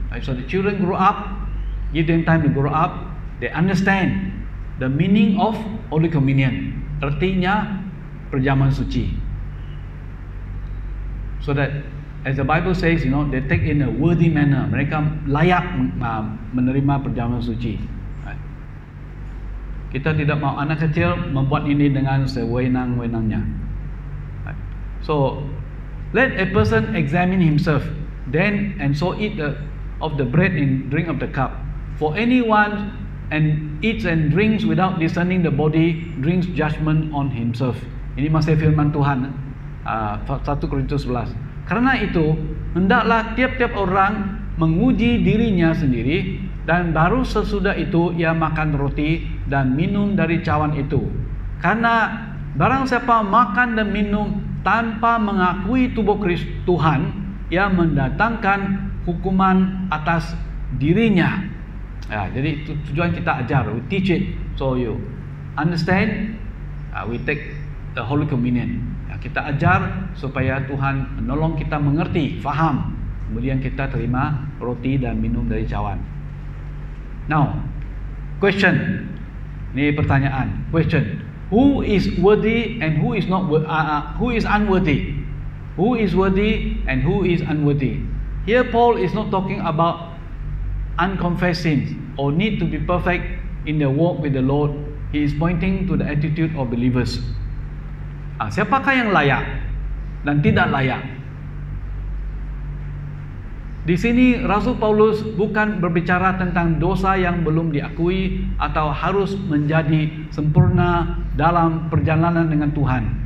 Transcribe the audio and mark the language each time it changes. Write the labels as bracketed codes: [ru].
[en] So the children grow up, give them time to grow up, they understand the meaning of Holy Communion, [id] artinya perjamuan suci. [en] So that as the Bible says, they take in a worthy manner. [id] Mereka layak menerima perjamuan suci. Kita tidak mau anak kecil membuat ini dengan sewenang-wenangnya. [en] So, let a person examine himself, then and so eat of the bread and drink of the cup. For anyone and eats and drinks without discerning the body, drinks judgment on himself. [id] Ini masih firman Tuhan, 1 Korintus 11. Karena itu, hendaklah tiap-tiap orang menguji dirinya sendiri, dan baru sesudah itu ia makan roti dan minum dari cawan itu. Karena barang siapa makan dan minum tanpa mengakui tubuh Kristus Tuhan, ia mendatangkan hukuman atas dirinya. Ya, jadi tujuan kita ajar, [en] we teach it, so you understand. We take the Holy Communion. [id] Ya, kita ajar supaya Tuhan menolong kita mengerti, faham. Kemudian kita terima roti dan minum dari cawan. [en] Now, question. [id] Ini pertanyaan. [en] Question. Who is worthy and who is not who is unworthy? Who is worthy and who is unworthy? Here Paul is not talking about unconfessed sins or need to be perfect in their walk with the Lord. He is pointing to the attitude of believers. [id] Siapakah yang layak dan tidak layak? Di sini Rasul Paulus bukan berbicara tentang dosa yang belum diakui atau harus menjadi sempurna dalam perjalanan dengan Tuhan.